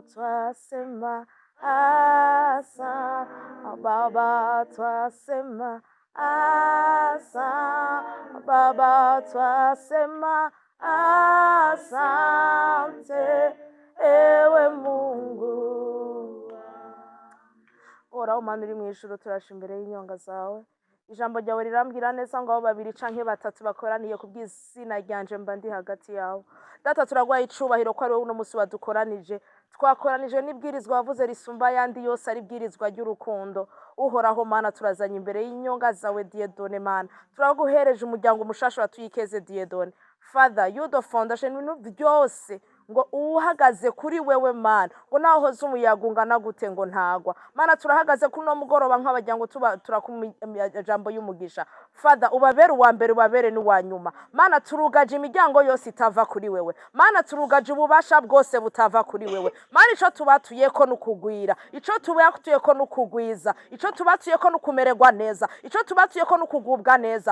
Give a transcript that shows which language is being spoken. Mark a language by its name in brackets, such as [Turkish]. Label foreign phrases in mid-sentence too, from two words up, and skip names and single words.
[Swahili] Twasema Baba, twasema Baba, twasema asante, ewe Mungu. [Rundi] Ora Mana uri mw'ijuru, turasha imbere y'inyonga zawe. ijambo ryawe rirambwira neza ngo aho babiri canke batatu bakoraniye ku bw'izina ryanje mba ndi hagati yawo. Data turagwaye icubahiro ko ari wowe uno musi wadukoranije, twakoranije n'ibwirizwa wavuze risumba ayandi yose ari ibwirizwa ry'urukundo. Uhoraho Mana, turazanye imbere y'inyonga zawe Dieudonne Mana, turaguhereje umuryango mushasha watuyikeze Dieudonne. [English] Father, you the foundation, [Rundi] ibintu byose ngo uhagaze kuri wewe Mana, ngo naho hoze umuyaga ungana gute ngo ntagwa. Mana, turahagaze kuri no mugoroba nk'abajya ngo turakumijambo y'umugisha. Father, ubabere uwa mbere ubabere n'uwa nyuma. Mana, turugaje imiryango yose itava kuri wewe. Mana, turugaje ububasha bwose butava kuri wewe. Mana, ico tubatuyeko n'ukugwira, ico tubatuyeko n'ukugwiza, ico tubatuyeko n'ukumererwa neza, ico tubatuyeko n'ukugubwa neza.